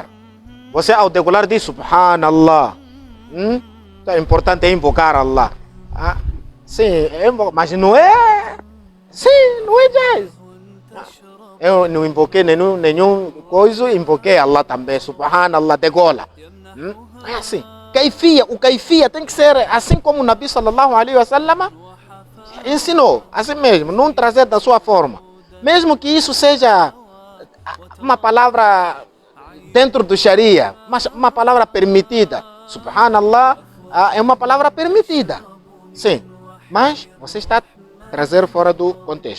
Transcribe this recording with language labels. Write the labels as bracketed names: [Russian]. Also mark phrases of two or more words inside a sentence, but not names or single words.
[Portuguese] Você ao degolar diz Subhanallah. Então, é importante invocar Allah. Sim, mas não é. Sim, não é jazz. Eu não invoquei nenhum coisa, invoquei Allah também. Subhanallah, degola. É assim. O kaifia tem que ser assim como o Nabi sallallahu alaihi wasallam ensinou, assim mesmo, não trazer da sua forma. Mesmo que isso seja uma palavra dentro do Sharia, mas uma palavra permitida. Subhanallah é uma palavra permitida. Sim, mas você está a trazer fora do contexto.